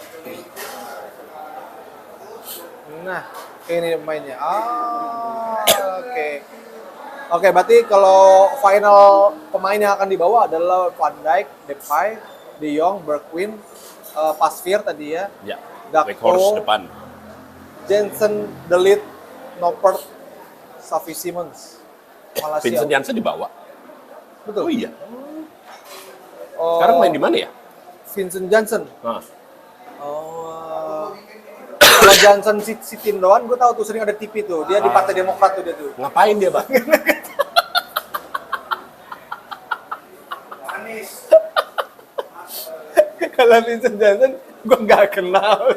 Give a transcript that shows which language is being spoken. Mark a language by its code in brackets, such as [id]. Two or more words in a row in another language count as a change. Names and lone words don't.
[id] Nah, ini mainnya. Oke. Oke, berarti kalau final pemain yang akan dibawa adalah Van Dijk, Depay, De Jong, Bergwijn, Pasveer tadi ya, Ya. Gakpo, Weghorst depan. Jensen, De Ligt, Noppert, Xavi Simons, Malaysia. Vincent Janssen dibawa. Betul. Oh iya. Oh, Sekarang main di mana ya? Vincent Janssen. Nah, Oh, kalau Johnson Sitindoan, gue tahu tuh sering ada TV tuh. Dia di Partai Demokrat tuh dia tuh. ngapain dia, Pak? Kalau Vincent Johnson, gue nggak kenal.